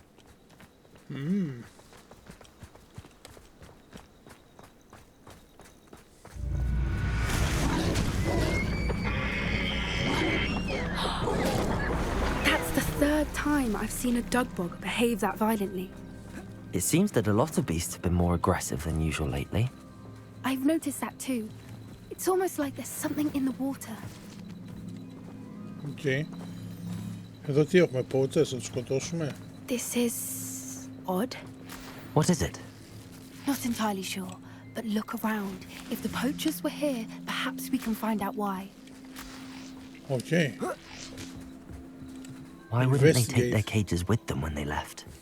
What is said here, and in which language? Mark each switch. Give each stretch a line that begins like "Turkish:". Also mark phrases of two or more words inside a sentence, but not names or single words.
English: That's the third time I've seen a dugbog behave that violently. It seems that a lot of beasts have been more aggressive than usual lately. I've noticed that too. It's almost like there's something in the water. Okay.
Greek: Εδώ τι έχουμε, πότσες, να τους σκοτώσουμε.
English: This is odd. What is it? Not entirely sure, but look around. If the poachers were here, perhaps we can find out why. Okay. Why wouldn't they take their Investigate. cages with them when they left?